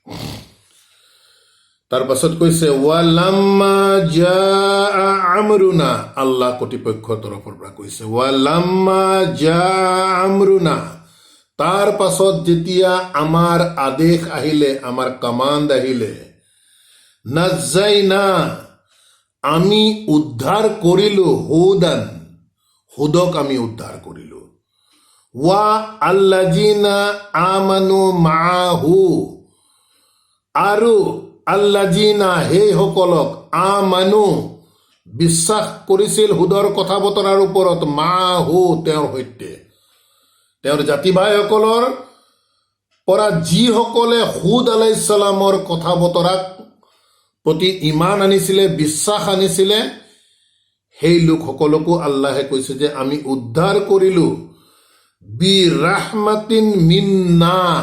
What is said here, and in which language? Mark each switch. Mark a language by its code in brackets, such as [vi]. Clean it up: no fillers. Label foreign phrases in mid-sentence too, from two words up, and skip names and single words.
[as] তাৰ পাছত কৈছে [ar] ولما جاء أمرنا, [as] আল্লাহ কৰ্তৃপক্ষৰ তৰফৰ পৰা কৈছে [ar] ولما جاء أمرنا, [as] তাৰ পাছত যেতিয়া আমাৰ আদেশ আহিলে, আমাৰ কমাণ্ড আহিলে, নাজ্জাইনা, আমি উদ্ধাৰ কৰিলো, হুদান, হুদক আমি উদ্ধাৰ কৰিলো, [ar] والذين آمنوا معه, [as] আৰু আল্লাযিনা, সেইসকলক, আমানু, বিশ্বাস কৰিছিল হুদৰ কথা বতৰাৰ ওপৰত, মাআহু, তেওঁৰ সৈতে, তেওঁৰ জাতি ভাইসকলৰ পৰা যিসকলে হুদ আলাইহিছ সালামৰ কথা বতৰাক প্ৰতি ইমান আনিছিলে, বিশ্বাস আনিছিলে, সেই লোকসকলকো আল্লাহে কৈছে যে আমি উদ্ধাৰ কৰিলো, [ar] برحمة منا,